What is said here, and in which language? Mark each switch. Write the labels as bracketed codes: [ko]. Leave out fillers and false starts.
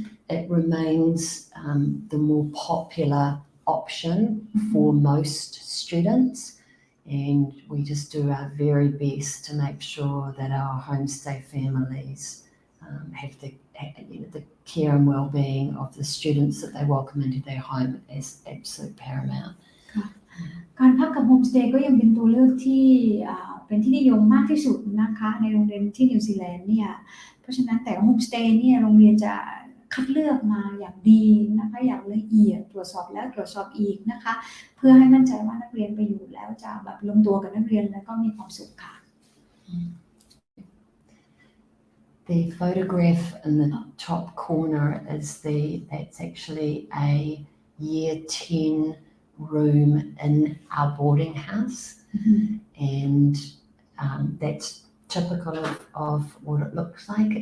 [en] It remains the more popular option for most students, and we just do our very best to make sure that our homestay families have the care and well-being of the students that they welcome into their home as absolute paramount. [th] การพักกับโฮมสเตย์ก็ยังเป็นตัวเลือกที่เป็นที่นิยมมากที่สุดนะคะในโรงเรียนที่นิวซีแลนด์เนี่ยเพราะฉะนั้นแต่โฮมสเตย์เนี่ยโรงเรียนจะคัดเลือกมาอย่างดีนะคะอย่างละเอียดตรวจสอบแล้วตรวจสอบอีกนะคะเพื่อให้มั่นใจว่านักเรียนไปอยู่แล้วจะแบบลงตัวกับนักเรียนแล้วก็มีความสุขค่ะ [en] The photograph in the top corner that's actually a year 10 room in our boarding house, and that's typical of what it looks like.